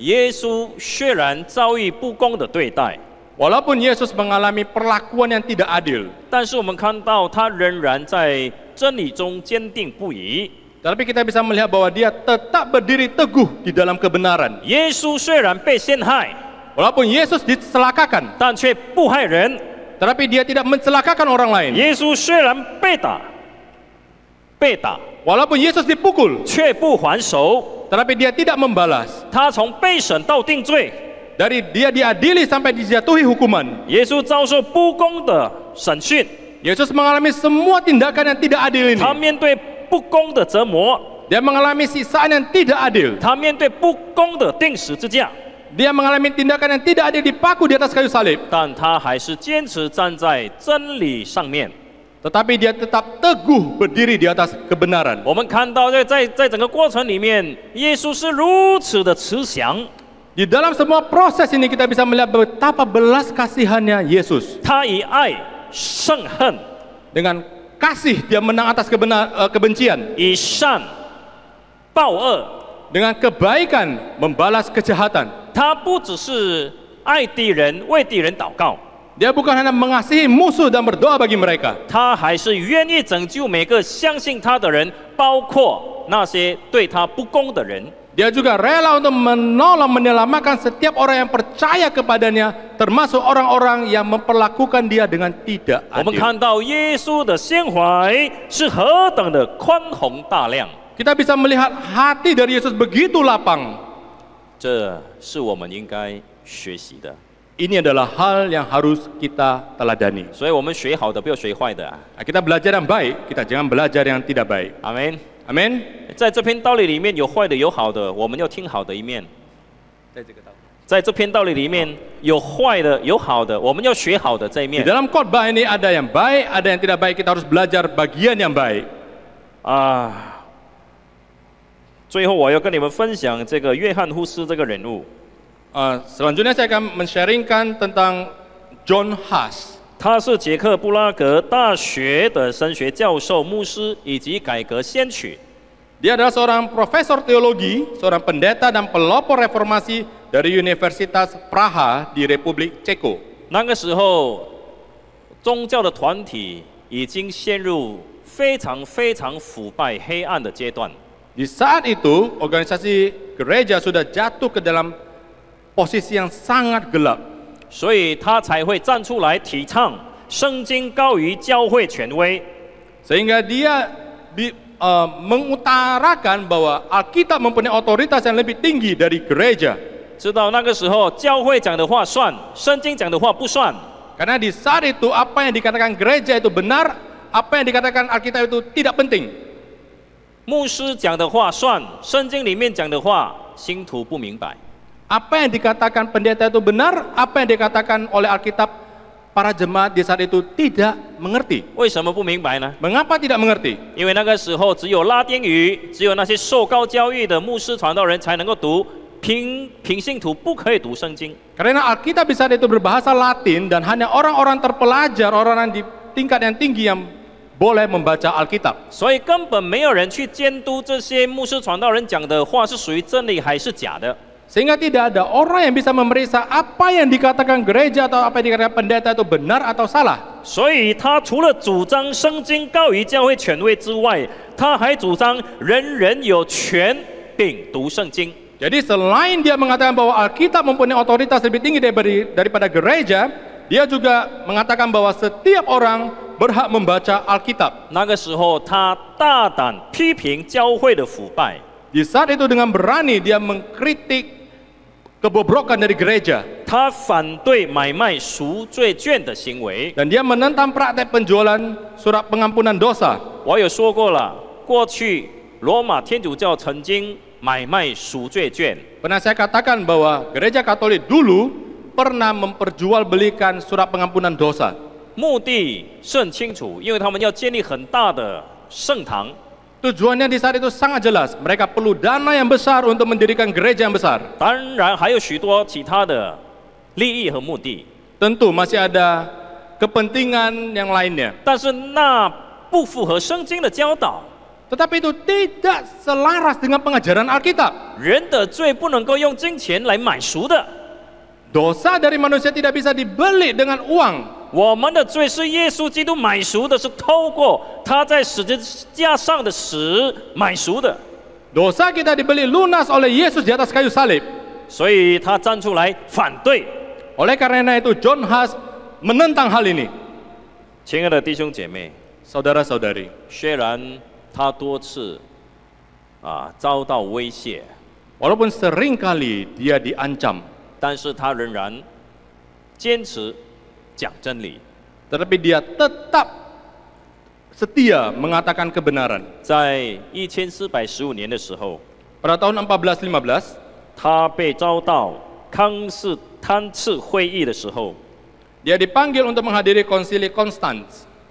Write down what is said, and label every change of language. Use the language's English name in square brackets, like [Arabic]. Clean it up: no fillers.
[Chinese] 耶稣虽然遭遇不公的对待， [Indonesian] Walaupun Yesus mengalami perlakuan yang tidak adil, [Chinese] 但是我们看到他仍然在真理中坚定不移。 [Indonesian] tapi kita bisa melihat bahwa dia tetap berdiri teguh di dalam kebenaran. [Chinese] 耶稣虽然被陷害， [Indonesian] Walaupun Yesus dicelakakan, [Chinese] 但却不害人。 [Indonesian] tetapi dia tidak mencelakakan orang lain. [Chinese] 耶稣虽然被打， [Indonesian] Walaupun Yesus dipukul, [Chinese] 却不还手。 [Indonesian] tetapi dia tidak membalas. [Chinese] 他从被审到定罪， [Indonesian] Dari dia diadili sampai dijatuhi hukuman. [Chinese] 耶稣遭受不公的审讯， [Indonesian] Yesus mengalami semua tindakan yang tidak adil ini. [Chinese] 他面对不公的折磨， [Indonesian] Dia mengalami siksaan yang tidak adil. [Chinese] 他面对不公的钉十字架， [Indonesian] Dia mengalami tindakan yang tidak adil, dipaku di atas kayu salib. [Chinese] 但他还是坚持站在真理上面。 [Indonesian] Tetapi dia tetap teguh berdiri di atas kebenaran. [Chinese] 我们看到在整个过程里面，耶稣是如此的慈祥， [Indonesian] Di dalam semua proses ini kita bisa melihat betapa belas kasihannya Yesus. [Chinese] 他以爱胜恨， [Indonesian] Dengan kasih dia menang atas kebencian. [Chinese] 以善报恶。 [Indonesian] Dengan kebaikan membalas kejahatan. [Chinese] 他不只是爱敌人，为敌人祷告， [Indonesian] Dia bukan hanya mengasihi musuh dan berdoa bagi mereka. [Chinese] 他还是愿意拯救每个相信他的人，包括那些对他不公的人。 [Indonesian] Dia juga rela untuk menolong, menyelamatkan setiap orang yang percaya kepadanya, termasuk orang-orang yang memperlakukan dia dengan tidak [Chinese] 我们 [Indonesian] adil. [Chinese] 看到耶稣的心怀是何等的宽宏大量， [Indonesian] Kita bisa melihat hati dari Yesus begitu lapang. [Chinese] 这是我们应该学习的。 [Indonesian] Ini adalah hal yang harus kita teladani. [Chinese] 所以我们学好的，不要学坏的啊。 [Indonesian] Nah, kita belajar yang baik, kita jangan belajar yang tidak baik. [Chinese] 阿门。 [Indonesian] Amin. [Chinese] 在这篇道理里面有坏的，有好的，我们要听好的一面。在这篇道理里面有坏的，有好的，我们要学好的这一 [Indonesian] Di [Chinese] 面。 [Indonesian] dalam khotbah ini ada yang baik, ada yang tidak baik. Kita harus belajar bagian yang baik. [Chinese] 最后我要跟你们分享这个约翰呼斯这个人物。 [Indonesian] Selanjutnya saya akan men-sharingkan tentang John Huss. [Chinese] 他是捷克布拉格大学的神学教授、牧师以及改革先驱。 [Indonesian] Dia adalah seorang profesor teologi, seorang pendeta dan pelopor reformasi dari Universitas Praha di Republik Ceko. [Chinese] 那个时候，宗教的团体已经陷入非常非常腐败、黑暗的阶段。 [Indonesian] Di saat itu, organisasi gereja sudah jatuh ke dalam posisi yang sangat gelap. [Chinese] 所以他才会站出来提倡圣经高于教会权威。 [Indonesian] Sehingga dia mengutarakan bahwa Alkitab mempunyai otoritas yang lebih tinggi dari gereja. [Chinese] 知道那个时候教会讲的话算，圣经讲的话不算。 [Indonesian] Karena di saat itu apa yang dikatakan gereja itu benar, apa yang dikatakan Alkitab itu tidak penting. [Chinese] 牧师讲的话算，圣经里面讲的话，信徒不明白。 [Indonesian] Apa yang dikatakan pendeta itu benar, apa yang dikatakan oleh Alkitab, para jemaat di saat itu tidak mengerti. [Chinese] 为什么不明白呢？ [Indonesian] Mengapa tidak mengerti? [Chinese] 因为那个时候只有拉丁语，只有那些受高教育的牧师传道人才能够读，平信徒不可以读圣经。 [Indonesian] Karena Alkitab di saat itu berbahasa Latin dan hanya orang-orang terpelajar, orang-orang di tingkat yang tinggi yang boleh membaca Alkitab. [Chinese] 所以根本没有人去监督这些牧师传道人讲的话是属于真理还是假的。 [Indonesian] Sehingga tidak ada orang yang bisa memeriksa apa yang dikatakan gereja atau apa yang dikatakan pendeta itu benar atau salah. [Chinese] 所以他除了主张圣经高于教会权威之外，他还主张人人有权柄读圣经。 [Indonesian] Jadi selain dia mengatakan bahwa Alkitab mempunyai otoritas lebih tinggi daripada gereja, dia juga mengatakan bahwa setiap orang berhak membaca Alkitab. [Chinese] 那个时候，他大胆批评教会的腐败。 [Indonesian] Di saat itu dengan berani dia mengkritik kebobrokan dari gereja. [Chinese] 他反对买卖赎罪券的行为。 [Indonesian] Dan dia menentang praktek penjualan surat pengampunan dosa. [Chinese] 我有说过了，过去罗马天主教曾经买卖赎罪券。 [Indonesian] Pernah saya katakan bahwa gereja Katolik dulu pernah memperjualbelikan surat pengampunan dosa. [Chinese] 目的是很清楚，因为他们要建立很大的圣堂。 [Indonesian] Tujuannya di saat itu sangat jelas. Mereka perlu dana yang besar untuk mendirikan gereja yang besar. [Chinese] 当然还有许多其他的利益和目的， [Indonesian] Tentu masih ada kepentingan yang lainnya. [Chinese] 但是那不符合圣经的教导。 [Indonesian] Tetapi itu tidak selaras dengan pengajaran Alkitab. [Chinese] 人的罪不能够用金钱来买赎的， [Indonesian] Dosa dari manusia tidak bisa dibeli dengan uang. [Chinese] 我们的罪是耶稣基督买赎的，是透过他在十字架上的死买赎的。 [Indonesian] Dosa kita dibeli lunas oleh Yesus di atas kayu salib. [Chinese] 所以他站出来反对。 [Indonesian] Oleh karena itu John Huss menentang hal ini. [Chinese] 亲爱的弟兄姐妹， [Indonesian] Saudara-saudari, [Chinese] 虽然他多次遭到威胁， [Indonesian] walaupun seringkali dia diancam, [Chinese] 但是他仍然坚持讲真理。 [Indonesian] tetapi dia tetap setia mengatakan kebenaran. [Chinese] 在1415年的时候， [Indonesian] Pada tahun 1415, [Chinese] 他被招到康斯坦茨会议的时候， [Indonesian] dia dipanggil untuk menghadiri konsili Konstans.